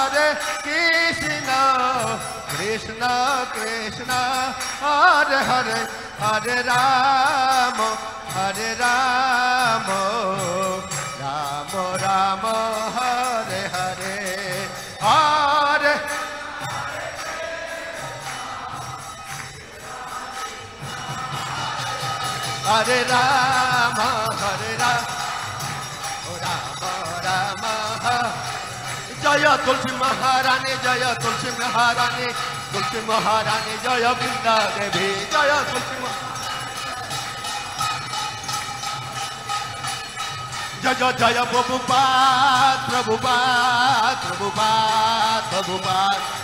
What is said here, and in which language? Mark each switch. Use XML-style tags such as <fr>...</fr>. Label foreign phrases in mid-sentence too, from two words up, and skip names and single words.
<sa>Krishna Krishna, Hare Hare, Hare Rama, Hare Rama, Rama Rama, Hare Hare, Hare Hare Rama, Hare Rama, Rama Rama.</sa> <bn>জয় তুলসী মহারানী, জয় তুলসী মহারানী, তুলসী মহারানী, জয় বৃন্দা দেবী, জয় তুলসী জয় জয় প্রভুপাদ, প্রভুপাদ, প্রভুপাদ, প্রভুপাদ।</bn>